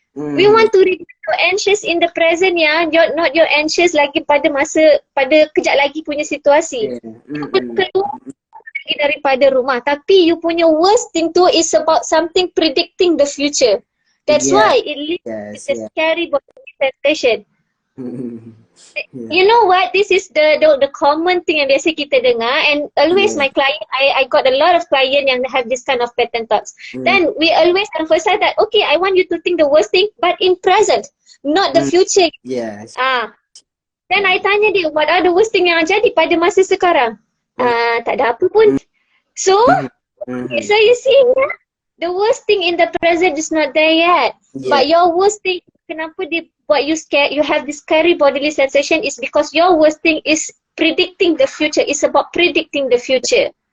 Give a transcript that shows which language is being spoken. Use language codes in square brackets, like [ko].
[en] We want to be anxious in the present, ya. You're anxious [ms] lagi pada kejap lagi punya situasi. Keluar lagi daripada rumah. Tapi [en] you [ms] punya [en] worst thing [ms] tu [en] is about something predicting the future. That's why it leads to the scary bodily sensation. You know what? This is the common thing [ms] yang biasa kita dengar, [en] and always my client, I got a lot of client [ms] yang [en] have this kind of pattern thoughts. Then we always emphasize that, okay, I want you to think the worst thing, but in present, not the future. Yes. Then I [ms] tanya dia, [en] what are the worst thing [ms] yang jadi pada masa sekarang? Tak ada apa pun. [en] So, so you see, the worst thing in the present is not there yet. But your worst thing, [ms] kenapa dia buat [en] you scared, you have this scary bodily sensation, is because your worst thing is predicting the future. It's about predicting the future.